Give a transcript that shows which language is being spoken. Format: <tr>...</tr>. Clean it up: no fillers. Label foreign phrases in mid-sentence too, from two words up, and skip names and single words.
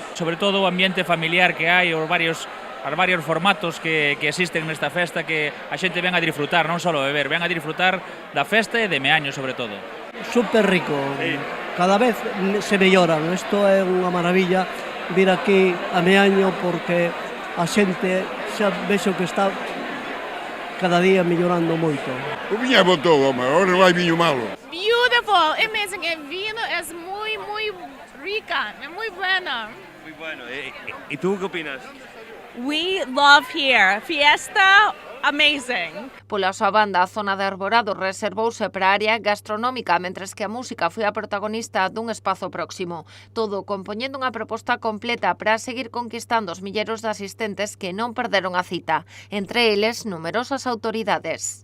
<gl>Sobre todo o ambiente familiar que hai, os varios formatos que existen nesta festa que a xente ven a disfrutar, non só beber, ven a disfrutar da festa e de Meaño sobre todo. Super rico, sí. Cada vez se melloran, isto é unha maravilla vir aquí a Meaño porque a xente xa vexo que está cada día mellorando moito. O viño é bo todo, agora non hai viño malo.</gl> <en>Beautiful, amazing,</en> <es>el vino es muy rica, es muy buena. Muy bueno, ¿y tú qué opinas?</es> <en>We love here, fiesta, amazing.</en> <gl>Pola súa banda, a zona de arborado reservouse para a área gastronómica, mentres que a música foi a protagonista dun espazo próximo. Todo compoñendo unha proposta completa para seguir conquistando os milleiros de asistentes que non perderon a cita, entre eles numerosas autoridades.</gl>